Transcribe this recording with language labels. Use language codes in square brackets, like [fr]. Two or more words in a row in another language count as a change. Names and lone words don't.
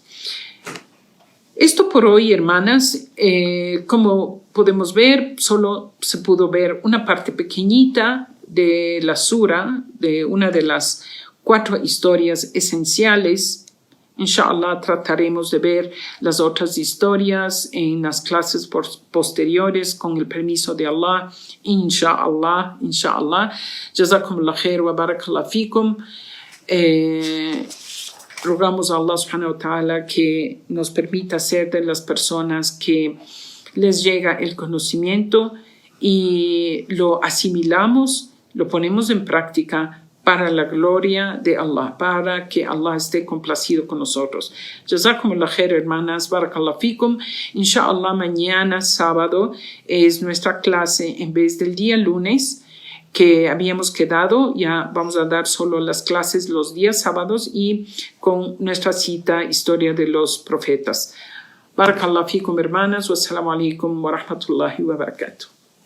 [es] Esto por hoy, hermanas, como podemos ver, solo se pudo ver una parte pequeñita de la sura, de una de las 4 historias esenciales. Inshallah trataremos de ver las otras historias en las clases posteriores con el permiso de Allah. Inshallah. [ar] جزاكم الله خير و بارك الله فيكم. [es] Rogamos a Allah [ar] سبحانه و تعالى [es] que nos permita ser de las personas que les llega el conocimiento y lo asimilamos, lo ponemos en práctica para la gloria de Allah, para que Allah esté complacido con nosotros. [ar] جزاكم الله خير, [es] hermanas, [ar] بارك الله فيكم. [es] Inshallah, mañana sábado es nuestra clase en vez del día lunes que habíamos quedado. Ya vamos a dar solo las clases los días sábados y con nuestra cita Historia de los Profetas. [ar] بارك الله فيكم, [es] hermanas. [ar] والسلام عليكم و رحمة الله و بركاته.